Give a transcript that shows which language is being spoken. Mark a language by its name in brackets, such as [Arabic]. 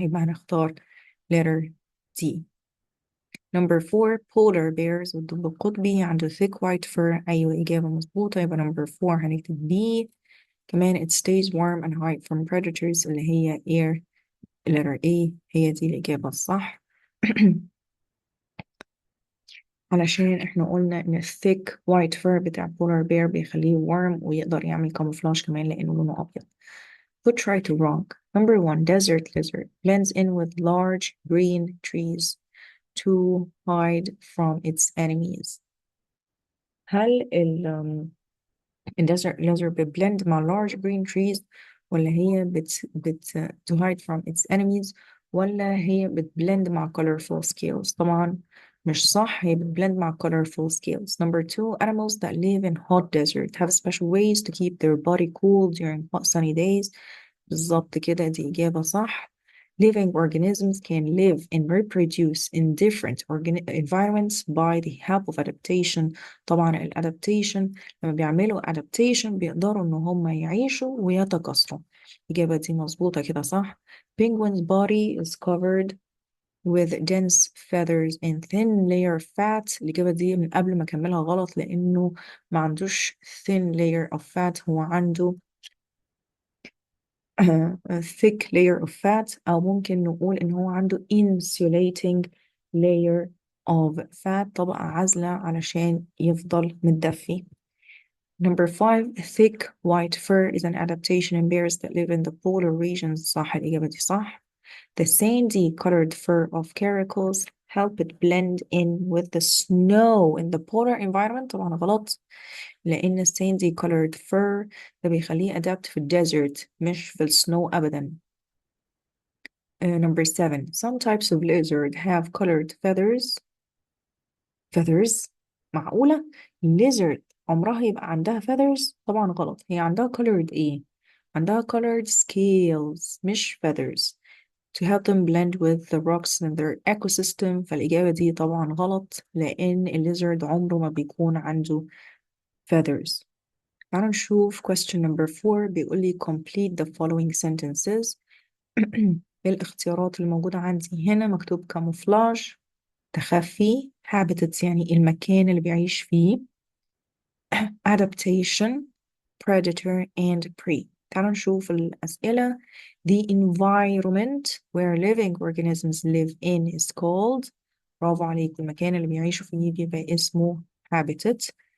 [Arabic] يبقى هنختار [English] letter D. number 4 polar bears [Arabic] والدب القطبي عنده [English] thick white fur [Arabic] أيوة إجابة مظبوطة. يبقى [English] number 4 هنكتب B. [Arabic] كمان [English] it stays warm and hide from predators [Arabic] اللي هي [English] air letter A [Arabic] هي دي الإجابة الصح. علشان احنا قلنا ان الثيك وايت فur بتاع polar bear بيخليه warm ويقدر يعمل كاموفلاج كمان لانه لونه ابيض. [English] put right or wrong. number 1 desert lizard blends in with large green trees to hide from its enemies. [Arabic] هل الديزرت lizard بتبلند مع [English] large green trees [Arabic] ولا هي [English] to hide from its enemies [Arabic] ولا هي بتبلند مع [English] colorful scales؟ [Arabic] طبعا مش صح، هي بتبلند مع colorful scales. [English] number 2 animals that live in hot desert have special ways to keep their body cool during hot sunny days. [Arabic] بالظبط كده دي إجابة صح. [English] living organisms can live and reproduce in different environments by the help of adaptation. [Arabic] طبعا الادابتيشن لما بيعملوا adaptation بيقدروا ان هم يعيشوا ويتكاثروا. الإجابة دي مظبوطة كده صح. [English] penguin's body is covered with dense feathers and thin layer of fat. [Arabic] الإجابة دي من قبل ما أكملها غلط لأنه ما عندوش [English] thin layer of fat، [Arabic] هو عنده [English] a thick layer of fat [Arabic] أو ممكن نقول إن هو عنده [English] insulating layer of fat [Arabic] طبقة عازلة علشان يفضل متدفي. [English] number 5 thick white fur is an adaptation in bears that live in the polar regions. [Arabic] صح الإجابة دي صح. [English] the sandy colored fur of caracals help it blend in with the snow in the polar environment. [Arabic] طبعا غلط لأن [English] sandy colored fur [Arabic] ده بيخليه adapt في الديزرت مش في السنو أبدا. [English] number 7 some types of lizard have colored feathers. [Arabic] معقولة [English] lizard [Arabic] عمرها يبقى عندها [English] feathers؟ [Arabic] طبعا غلط، هي عندها [English] colored [Arabic] ايه؟ عندها [English] colored scales [Arabic] مش [English] feathers to help them blend with the rocks in their ecosystem. [Arabic] فالإجابة دي طبعا غلط لأن الليزرد عمره ما بيكون عنده feathers. تعالوا نشوف [English] question number 4 [Arabic] بيقول لي [English] complete the following sentences. [Arabic] الاختيارات الموجودة عندي هنا مكتوب camouflage تخفي habitats يعني المكان اللي بيعيش فيه adaptation [English] predator and prey. [Arabic] تعالوا نشوف الأسئلة. [English] The environment where living organisms live in is called. [Arabic] برافو عليك، المكان اللي بيعيشوا فيه بيبقى اسمه habitat.